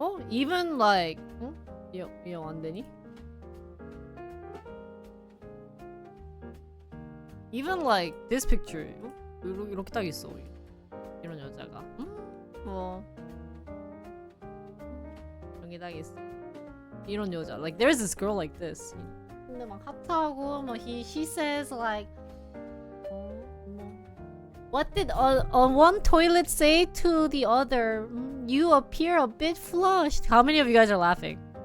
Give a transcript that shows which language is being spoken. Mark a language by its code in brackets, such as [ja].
[en] Even like, [ko] 이거 안 되니? [en] Even like this picture, [ko] 이렇게 딱 있어. 이런 여자가, 뭐 여기 딱 있어. 이런 여자. [en] Like there's this girl like this. [ko] 근데 막 하트하고 뭐 [en] she says like what did one toilet say to the other? You appear a bit flushed. How many of you guys are laughing?